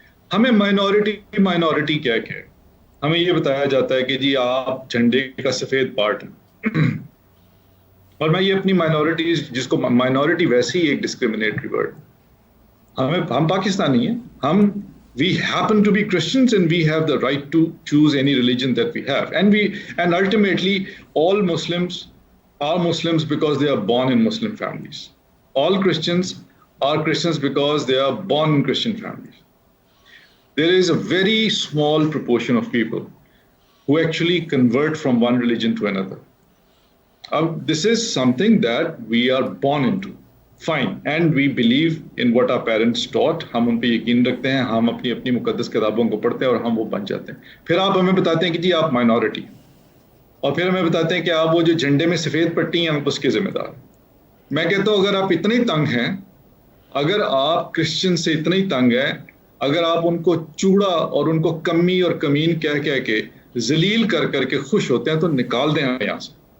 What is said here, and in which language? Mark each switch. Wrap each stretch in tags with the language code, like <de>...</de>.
<ur>ہمیں مائنورٹی کیا ہے؟ ہمیں یہ بتایا جاتا ہے کہ جی آپ جھنڈے کا سفید پارٹ ہیں, اور میں یہ اپنی مائنورٹیز, جس کو مائنورٹی ویسے ہی ایک ڈسکریمنیٹری ورڈ, ہم پاکستانی ہیں,</ur> <en>we happen to be Christians and we have the right to choose any religion that we have, and ultimately all Muslims are Muslims because they are born in Muslim families. All Christians are Christians because they are born in Christian families. There is a very small proportion of people who actually convert from one religion to another. This is something that we are born into. Fine, and we believe in what our parents taught.</en> <ur>ہم ان پہ یقین رکھتے ہیں, ہم اپنی مقدس کتابوں کو پڑھتے ہیں اور ہم وہ بن جاتے ہیں. پھر آپ ہمیں بتاتے ہیں کہ جی آپ مائنورٹی, اور پھر ہمیں بتاتے ہیں کہ آپ وہ جو جھنڈے میں سفید پٹی ہیں ہم اس کے ذمہ دار. میں کہتا ہوں اگر آپ اتنے تنگ ہیں, اگر آپ کرسچن سے اتنے ہی تنگ ہیں, اگر آپ ان کو چوڑا اور ان کو کمی اور کمین کہہ کے ذلیل کر کے خوش ہوتے ہیں تو نکال دیں ہمیں یہاں سے.</ur>